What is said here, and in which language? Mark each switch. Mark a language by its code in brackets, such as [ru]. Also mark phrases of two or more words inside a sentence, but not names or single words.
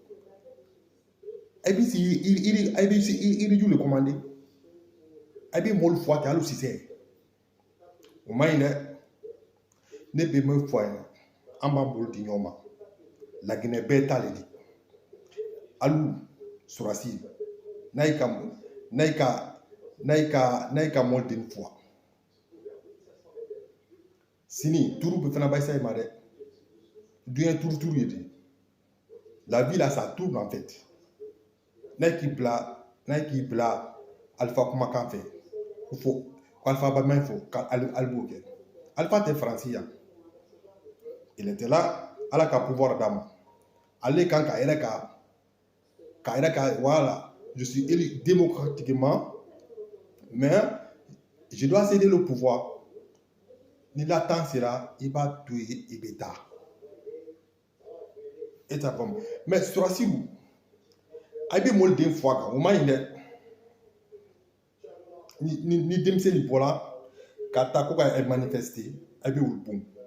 [bm] a bɛ sigi yiriju de commandé a bɛ mɔlu fɔ ten hali sisɛ o ma ɲi dɛ ne bɛ min fɔ a ɲɛna an b'an bolo di ɲɔgɔn ma laginɛ bɛɛ t'ale di hali sɔrɔsi n'a y'i ka mɔden fɔ sini turu bɛ fana basa ma dɛ duɲɛ turu ye [fr] de la vie là ça tourne en fait [bm] n'a k'i bila alifa kumakan fɛ ko fɔ alifa balimain fɔ k'ale b'o kɛ alifa tɛ faransi yan [fr] il était là [bm] ala ka pouvoir d'a ma ale kan k'a yɛrɛ ka [fr] voilà je suis élu démocratiquement mais je dois céder le pouvoir [bm] ni [fr] la temps sera [bm] i b'a to yen i bɛ taa e t'a faamu mais sɔrɔsiw a bɛ mɔli den fɔ a kan o ma ɲi dɛ ni denmisɛn nin bɔra ka taa ko ka manifester a bɛ olu bon